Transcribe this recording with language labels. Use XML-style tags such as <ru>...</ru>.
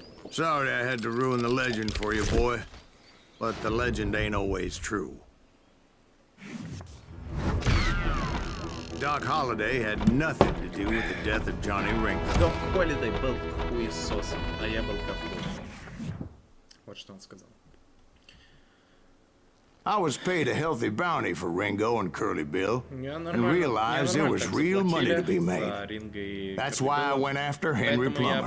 <en>Sorry I had to ruin the legend for you, boy. But the legend ain't always true. Doc Holliday had nothing to do with the death of Johnny Ringo.</en> <ru>Док Холидей был хуесосом, а я был ковбоем. Вот что он сказал.</ru> <en>I was paid a healthy bounty for Ringo and Curly Bill, and realized there was real money to be made. That's why I went after Henry Plummer.</en>